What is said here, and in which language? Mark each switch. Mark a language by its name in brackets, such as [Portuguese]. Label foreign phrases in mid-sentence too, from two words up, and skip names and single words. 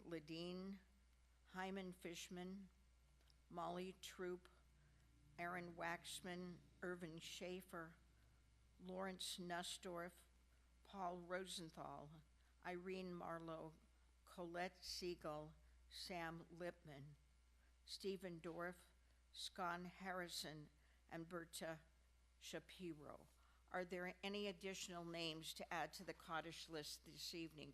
[English] Ledeen, Hyman Fishman, Molly Troop, Aaron Waxman, Irvin Schaefer, Lawrence Nussdorf, Paul Rosenthal, Irene Marlowe, Colette Siegel, Sam Lipman, Stephen Dorff, Scott Harrison, and Berta Shapiro. Are there any additional names to add to the Kaddish list this evening?